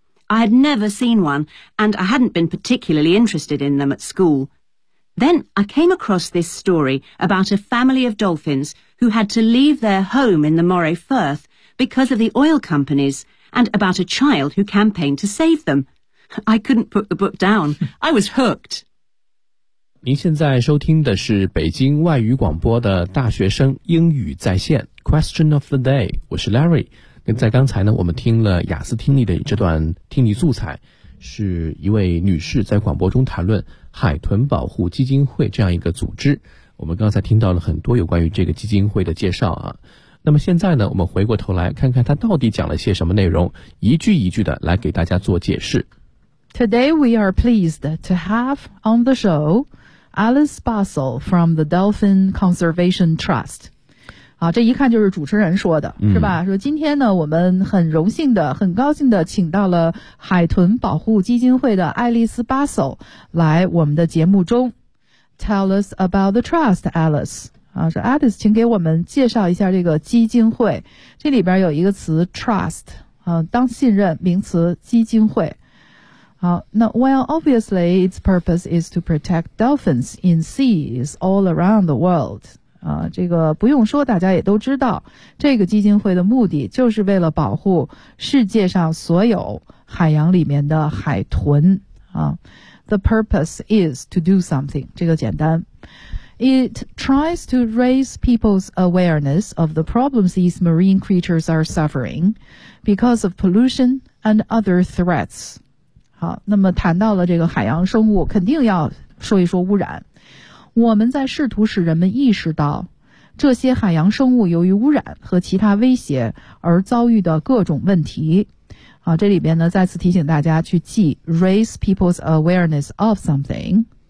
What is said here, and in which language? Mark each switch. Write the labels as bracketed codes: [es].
[en] I had never seen one, and I hadn't been particularly interested in them at school. Then I came across this story about a family of dolphins who had to leave their home in the Moray Firth because of the oil companies, and about a child who campaigned to save them. I couldn't put the book down. I was hooked. [zh] 您现在收听的是北京外语广播的大学生英语在线。 [en] Question of the day， [zh] 我是 [en] Larry。 [zh] 那在刚才呢，我们听了雅思听力的这段听力素材，是一位女士在广播中谈论海豚保护基金会这样一个组织。我们刚才听到了很多有关于这个基金会的介绍啊。那么现在呢，我们回过头来看看她到底讲了些什么内容，一句一句的来给大家做解释。 [en] Today we are pleased to have on the show Alice Bussell from the Dolphin Conservation Trust。 [zh] 好，这一看就是主持人说的、嗯、是吧，说今天呢我们很荣幸的很高兴的请到了海豚保护基金会的爱丽丝巴索来我们的节目中。 [en] Tell us about the trust, [zh] Alice、啊、说 Alice 请给我们介绍一下这个基金会，这里边有一个词 trust、啊、当信任名词基金会。好，那 [en] Well, obviously its purpose is to protect dolphins in seas all around the world [zh] 这个不用说大家也都知道，这个基金会的目的就是为了保护世界上所有海洋里面的海豚啊。 [en] The purpose is to do something, [zh] 这个简单。 [en] It tries to raise people's awareness of the problems these marine creatures are suffering because of pollution and other threats. [zh] 好，那么谈到了这个海洋生物，肯定要说一说污染。我们在试图使人们意识到这些海洋生物由于污染和其他威胁而遭遇的各种问题。好，这里边呢再次提醒大家去记 [en] raise people's awareness of something。